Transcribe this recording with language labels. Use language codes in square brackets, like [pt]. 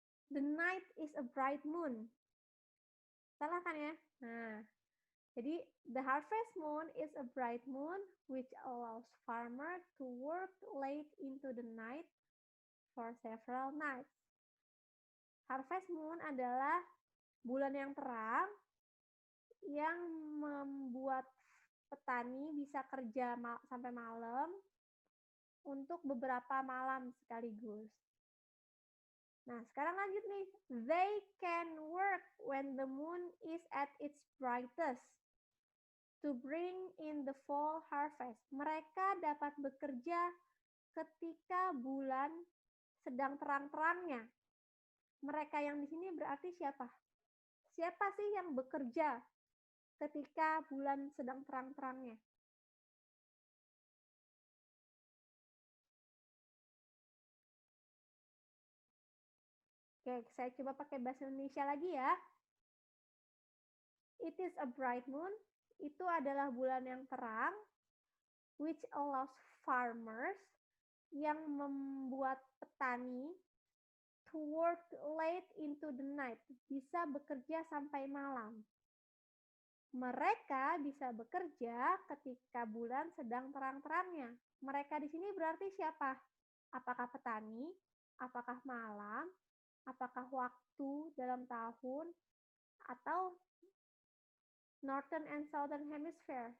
[en] The night is a bright moon. [id] Salah kan ya? Nah, jadi [en] the harvest moon is a bright moon which allows farmer to work late into the night for several nights. [id] Harvest moon adalah bulan yang terang yang membuat petani bisa kerja sampai malam untuk beberapa malam sekaligus. Nah, sekarang lanjut nih. [en] They can work when the moon is at its brightest to bring in the fall harvest. [id] Mereka dapat bekerja ketika bulan sedang terang-terangnya. Mereka yang di sini berarti siapa? Siapa sih yang bekerja ketika bulan sedang terang-terangnya? Oke, saya coba pakai bahasa Indonesia lagi ya. [en] It is a bright moon. [id] Itu adalah bulan yang terang, [en] which allows farmers, [id] yang membuat petani [en] to work late into the night, [id] bisa bekerja sampai malam. Mereka bisa bekerja ketika bulan sedang terang-terangnya. Mereka di sini berarti siapa? Apakah petani? Apakah malam? Apakah waktu dalam tahun? Atau Northern and Southern Hemisphere?